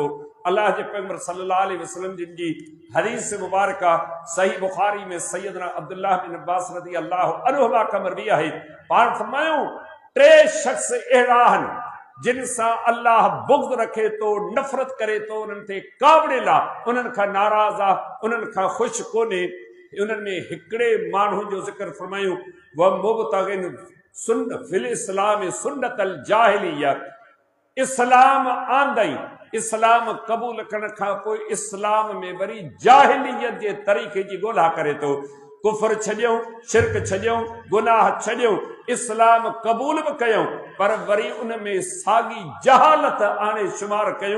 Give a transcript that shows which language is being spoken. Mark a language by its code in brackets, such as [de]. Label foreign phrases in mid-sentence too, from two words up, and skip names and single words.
[sd] अल्लाह जे पैगंबर [ar] صلى الله عليه وسلم [sd] जिन जी हदीस मुबारका सही बुखारी में सैयदना अब्दुल्लाह बिन अब्बास [ar] رضي الله عنهما [sd] का मरवी आहे। पाण फरमायूं, टे शख्स अहिड़ा आहिनि जिन सां अल्लाह बुग़्ज़ रखे थो, नफ़रत करे थो, उन्हनि ते कावड़ियल आहे, उन्हनि खां नाराज़ आहे, उन्हनि खां ख़ुशि कोन्हे। उन्हनि में हिकिड़े माण्हू जो ज़िक्र फरमायूं, [ar] ومبتغ في الإسلام سنة الجاهلية, [sd] इस्लाम आंदई, इस्लाम क़बूल करण खां पोइ इस्लाम में वरी जाहिलियत जे तरीक़े जी ॻोल्हा करे थो। कुफर छॾियऊं, शिरक छॾियऊं, गुनाह छॾियऊं, इस्लाम क़बूल बि कयूं, पर वरी उन में साॻी जहालत आणे शुमार कयूं।